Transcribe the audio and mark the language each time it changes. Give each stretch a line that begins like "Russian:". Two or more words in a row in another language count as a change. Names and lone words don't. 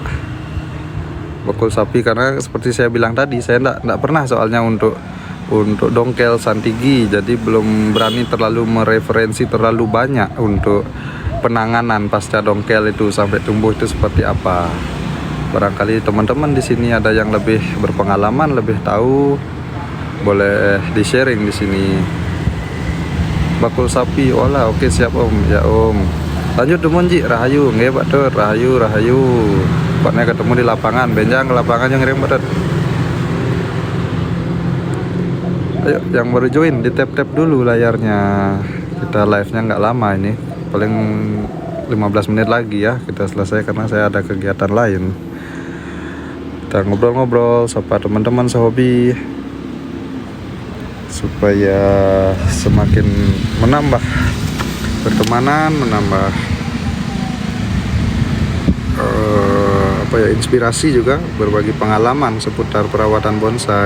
Indonesian: Bakul sapi, karena seperti saya bilang tadi, saya enggak pernah soalnya untuk dongkel santigi, jadi belum berani terlalu mereferensi terlalu banyak untuk penanganan pasca dongkel itu sampai tumbuh itu seperti apa. Barangkali teman-teman di sini ada yang lebih berpengalaman, lebih tahu, boleh di-sharing di sini. Bakul sapi olah, oke siap Om. Ya Om. Lanjut dumun ji, Rahayu, nggih Pak Tut, Rahayu. Paknya ketemu di lapangan, benjang ke lapangan yang ngirim Pak Tut. Ayo yang baru join di tap dulu layarnya. Kita live-nya nggak lama ini, paling 15 menit lagi ya kita selesai, karena saya ada kegiatan lain. Kita ngobrol-ngobrol sapa teman-teman sehobi supaya semakin menambah pertemanan, menambah inspirasi juga, berbagi pengalaman seputar perawatan bonsai.